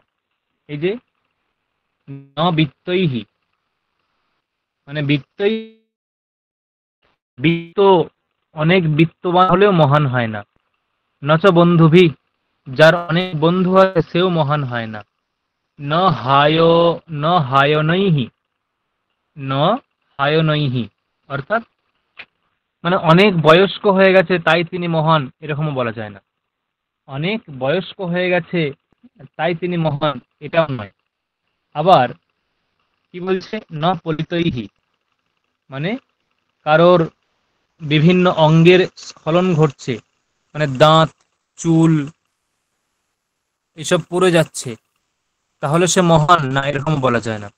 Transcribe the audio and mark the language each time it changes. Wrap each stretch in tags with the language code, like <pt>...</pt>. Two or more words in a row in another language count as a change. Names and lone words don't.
<bn>এই যে</bn> <sa>ন বিত্তৈহি,</sa> <bn>মানে বিত্তই, বিত্ত, অনেক বিত্তবান হলেও মহান হয় না।</bn> <sa>নচ বন্ধুভি,</sa> <bn>যার অনেক বন্ধু আছে সেও মহান হয় না।</bn> <sa>ন হায়, ন হায়নৈহি, ন হায়নৈহি,</sa> <bn>অর্থাৎ মানে অনেক বয়স্ক হয়ে গেছে তাই তিনি মহান, এরকমও বলা যায় না। অনেক বয়স্ক হয়ে গেছে তাই তিনি মহান, এটাও নয়। আবার কি বলছে,</bn> <sa>ন পলিতৈহি,</sa> <bn>মানে কারোর বিভিন্ন অঙ্গের স্খলন ঘটছে, মানে দাঁত, চুল এসব পড়ে যাচ্ছে, তাহলে সে মহান না, এরকম বলা যায় না।</bn>